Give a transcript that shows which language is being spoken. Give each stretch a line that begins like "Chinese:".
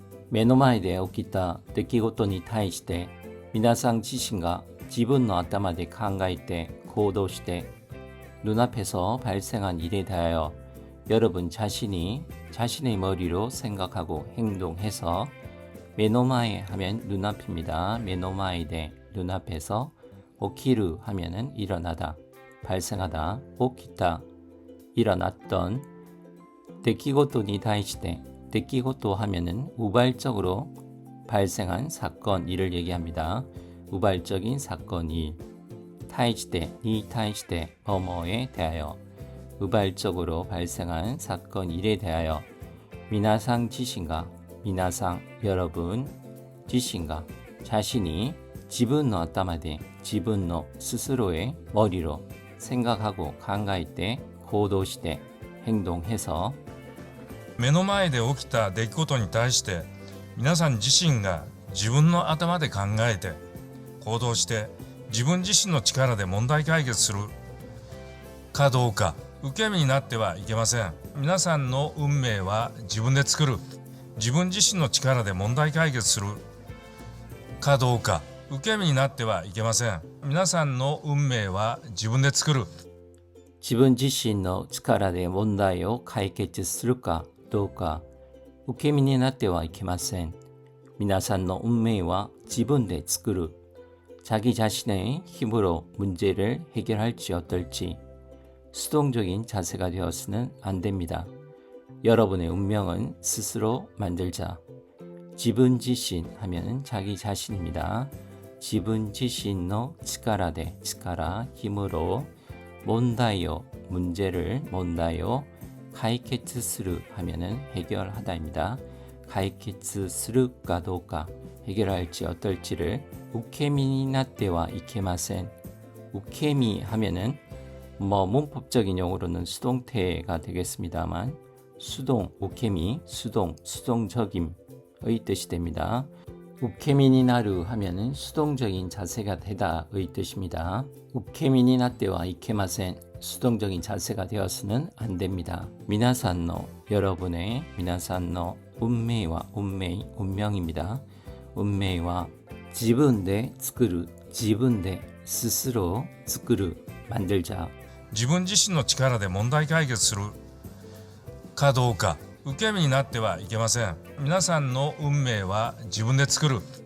Japanese: 目の前で起きた出来事に対して皆さん自身が自分の頭で考えて行動して
Korean: 눈앞에서 발생한 일에 대하여 여러분 자신이 자신의 머리로 생각하고 행동해서 메노마에 하면 눈앞입니다. 메노마에데 눈앞에서 오키루 하면은 일어나다, 발생하다, 오키타 일어났던 데키고토니 다이시테 데키고토 하면은 우발적으로 발생한 사건 일을 얘기합니다. 우발적인 사건 일 타이시테 니 타이시테 뭐뭐에 대하여 우발적으로 발생한 사건 일에 대하여 미나상 지신가 미나상 여러분 지신가 자신이 지분노 아따마데 지분노 스스로의 머리로 생각하고
Japanese: 考えて 行動して
Korean: 행동해서
Japanese: 目の前で起きた出来事に対して皆さん自身が自分の頭で考えて行動して自分自身の力で問題解決するかどうか受け身になってはいけません。皆さんの運命は自分で作る。自分自身の力で問題解決するかどうか受け身になってはいけません。皆さんの運命は自分で作る。自分自身の力で問題を解決するかどうか受け身になってはいけません。皆さんの運命は自分で作る。
Korean: 자기 자신의 힘으로 문제를 해결할지 어떨지 수동적인 자세가 되어서는 안 됩니다. 여러분의 운명은 스스로 만들자. 지분 지신 하면은 자기 자신입니다. 지분 지신의 치카라데 치카라 힘으로 몬다요 문제를 몬다요 가이케츠스루 하면은 해결하다입니다. 가이케츠스루가 도까 해결할지 어떨지를 우케미니 나때와 이케마센 우케미 하면은 문법적인 용어로는 수동태가 되겠습니다만 수동 우케미 수동적임의 뜻이 됩니다. 우케미니 나루 하면은 수동적인 자세가 되다의 뜻입니다. 우케미니 나때와 이케마센 수동적인 자세가 되어서는 안 됩니다. 미나산노 여러분의 미나산노 운명과 운명입니다. 운명과
Japanese: 自分で作る自分でススロ作る
Korean: 만들자
Japanese: 自分自身の力で問題解決するかどうか受け身になってはいけません。皆さんの運命は自分で作る。